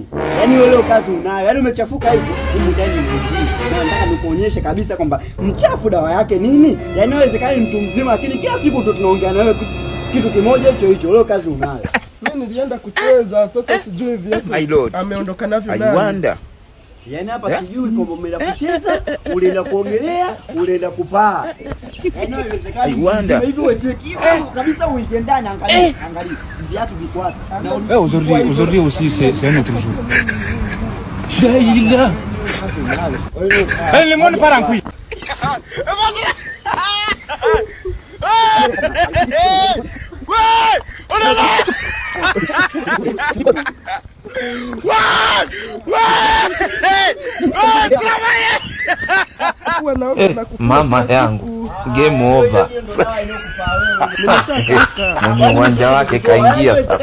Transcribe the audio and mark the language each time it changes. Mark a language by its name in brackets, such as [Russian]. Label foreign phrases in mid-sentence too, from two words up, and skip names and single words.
[Swahili] Yaani wewe leo kazi unayo. Yaani umechafuka hivi. Humu ndani ni na nataka nikuonyeshe kabisa kwamba mchafu dawa yake nini? Yaani haiwezekani mtu mzima lakini kila siku tu tunaongea na wewe kitu kimoja hicho. Leo kazi unayo. Mimi nilienda kucheza sasa sijui viatu. Ameondoka navyo nani? [English] I wonder. [Swahili] Yaani hapa sijui kwamba umeenda kucheza, ulienda kuogelea, ulienda kupaa. Yaani haiwezekani. Hivi wewe cheki kabisa uingie ndani angalia viatu viko wapi. [French] Aujourd'hui aussi c'est un autre jour. Daïla. Le monde part en couille. On est là. [Swahili] Mama yangu [English] game over. [Swahili] Mwenye uwanja wake kaingia sasa.